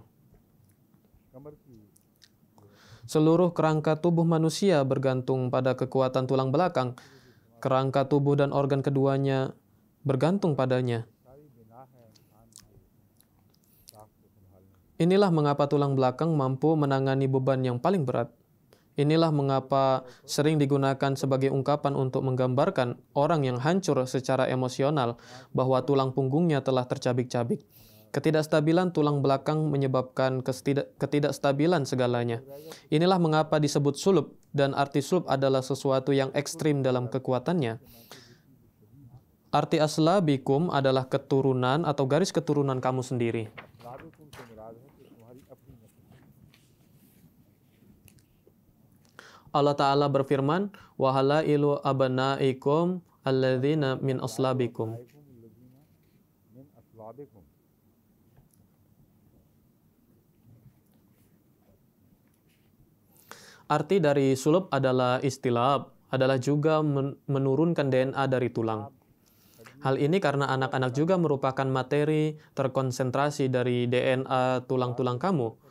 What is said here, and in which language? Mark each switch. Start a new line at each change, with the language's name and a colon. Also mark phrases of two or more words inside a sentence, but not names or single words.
Urdu: کمر کی
Indonesian: Seluruh kerangka tubuh manusia bergantung pada kekuatan tulang belakang. Kerangka tubuh dan organ keduanya bergantung padanya.
Urdu: ساری بنا ہے انسان کے ساکھ کو سنبھالنے کی.
Indonesian: Inilah mengapa tulang belakang mampu menangani beban yang paling berat. Inilah mengapa sering digunakan sebagai ungkapan untuk menggambarkan orang yang hancur secara emosional bahwa tulang punggungnya telah tercabik-cabik. Ketidakstabilan tulang belakang menyebabkan ketidakstabilan segalanya. Inilah mengapa disebut sulub, dan arti sulub adalah sesuatu yang ekstrim dalam kekuatannya. Arti aslabikum adalah keturunan atau garis keturunan kamu sendiri.
Urdu: مرادکم سے مراد ہے کہ تمہاری اپنی نسل ہے.
Indonesian: Allah Ta'ala berfirman,
Arabic: وَهَلَائِلُ أَبْنَائِكُمْ الَّذِينَ مِنْ أَصْلَابِكُمْ. ائكم الذين من أصلابكم.
Indonesian: Arti dari sulub adalah istilab, adalah juga menurunkan DNA dari tulang. Hal ini karena anak-anak juga merupakan materi terkonsentrasi dari DNA tulang-tulang kamu.